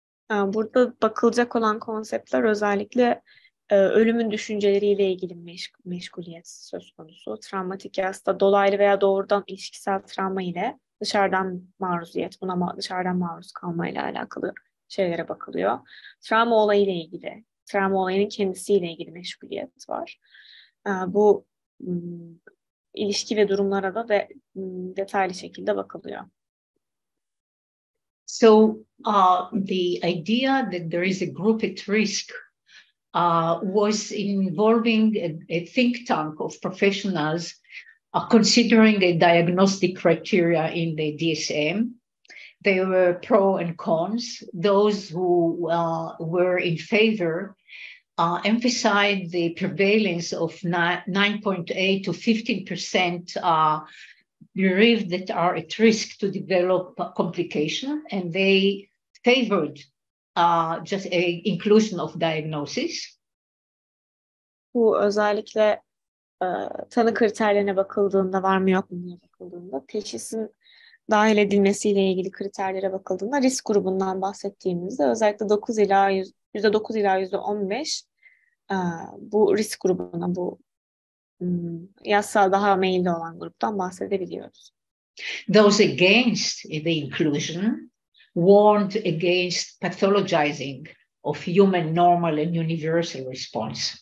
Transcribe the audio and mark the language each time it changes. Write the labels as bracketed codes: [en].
[tr] Burada bakılacak olan konseptler özellikle ölümün düşünceleriyle ilgili meşguliyet söz konusu. Travmatik yasta dolaylı veya doğrudan ilişkisel travma ile dışarıdan maruziyet, buna dışarıdan maruz kalmayla alakalı şeylere bakılıyor. Travma olayıyla ilgili, travma olayının kendisiyle ilgili meşguliyet var. Bu ilişki ve durumlara da detaylı şekilde bakılıyor. [en] So the idea that there is a group at risk was involving a think tank of professionals considering a diagnostic criteria in the DSM. There were pros and cons. Those who were in favor emphasized the prevalence of 9.8 to 15% bereaved that are at risk to develop complication, and they favored just a inclusion of diagnosis. [tr] Bu özellikle tanı kriterlerine bakıldığında, var mı yok mu diye bakıldığında teşhisin dahil edilmesiyle ilgili kriterlere bakıldığında risk grubundan bahsettiğimizde özellikle %9 ila %15 bu risk grubuna, bu yazsal daha meyilli olan gruptan bahsedebiliyoruz. [en] Those against the inclusion warned against pathologizing of human normal and universal response.